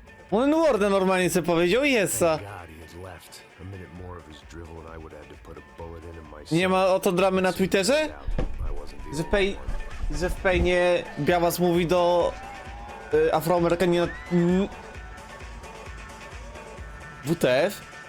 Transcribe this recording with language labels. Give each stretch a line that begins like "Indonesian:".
Polish: On Warden normalnie sobie powiedział i jest.
English: Thank God he had left. A minute more of his drivel and I would have to put a bullet in him myself.
Polish: Nie ma o to dramy na Twitterze?
English: I wasn't the
Polish: Że w Paynie Białas mówi do Afroamerykanina WTF?